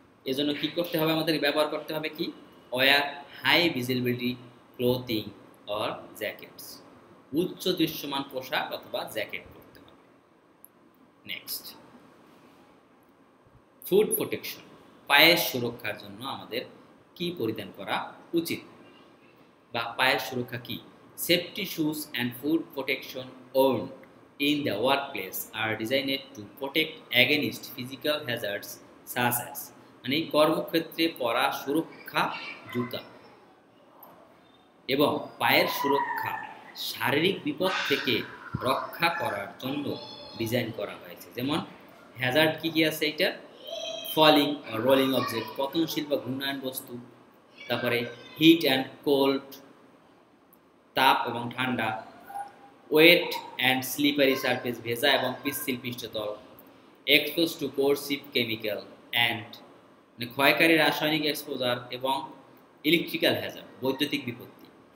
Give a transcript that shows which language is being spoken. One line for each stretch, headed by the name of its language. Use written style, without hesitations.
Bangla: এজন্য কি করতে হবে, আমাদের ব্যবহার করতে হবে কি,
English: wear high visibility clothing or jackets,
Bangla: উচ্চ দৃশ্যমান পোশাক অথবা জ্যাকেট পরতে হবে। নেক্সট, ফুড প্রোটেকশন, পায়ের সুরক্ষার জন্য আমাদের কি পরিধান করা উচিত বা পায়ের সুরক্ষা কি।
English: safety shoes and foot protection worn in the workplace are designed to protect against physical hazards such as
Bangla: মানে কর্মক্ষেত্রে পরা সুরক্ষা জুতা এবং পায়ের সুরক্ষা শারীরিক বিপদ থেকে রক্ষা করার জন্য ডিজাইন করা হয়েছে। যেমন হ্যাজার্ড কি কি আছে এটা,
English: falling rolling object,
Bangla: পতনশীল বা ঘূর্ণায়মান বস্তু, তারপরে
English: heat and cold,
Bangla: তাপ এবং ঠান্ডা,
English: wet and slippery surface,
Bangla: ভেজা এবং পিচ্ছিল পৃষ্ঠতল,
English: expose to corrosive chemical and
Bangla: মানে ক্ষয়কারী রাসায়নিক এক্সপোজার, এবং ইলেকট্রিক্যাল হ্যাজার্ড বৈদ্যুতিক বিপত্তি।